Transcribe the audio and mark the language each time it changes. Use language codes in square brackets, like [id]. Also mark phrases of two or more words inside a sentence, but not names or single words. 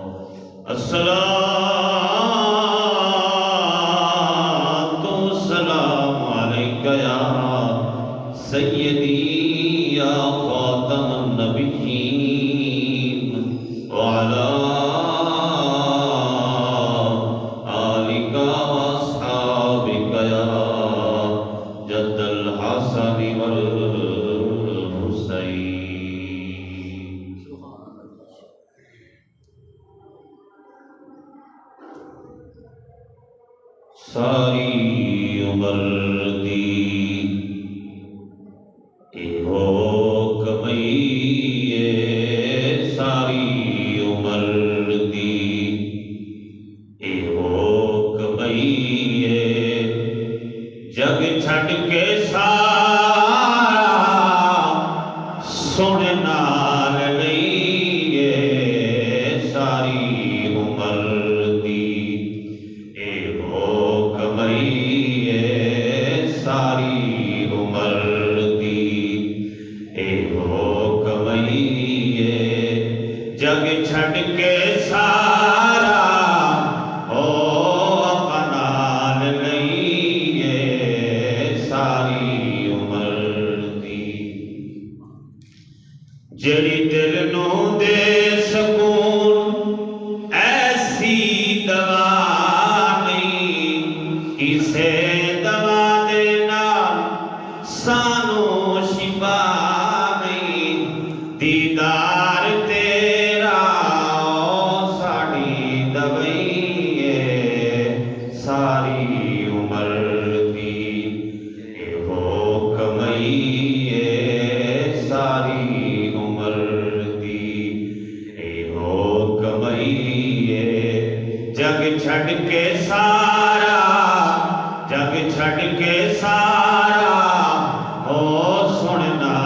[ar] الصلاة والسلام عليك يا سيدي يا خاتم النبيين وعلى آلك وأصحابك يا جد الحسن والحسين. [pa] ساری عمر دی ہو کمائیے، ساری عمر دی ہو کمائیے، جگ چھڈ کے سارا سونے نال لئیے. ساری عمر دی ہو کمائیے، ساری عمر ہو کمائیے، جگ چھڈ کے سارا ہو اپنال لئیے. ساری عمر دی جڑی دل نو دے سکون ایسی دوا نہیں، کسے دوا دے نال سانو شفا نہیں. دیدار تیرا ساڑی دوائیے. ساری عمر دی ہو کمائیے، ساری عمر دی ہو کمائیے، جگ چھڈ کے سارا، جگ چھڈ کے سارا ہو سن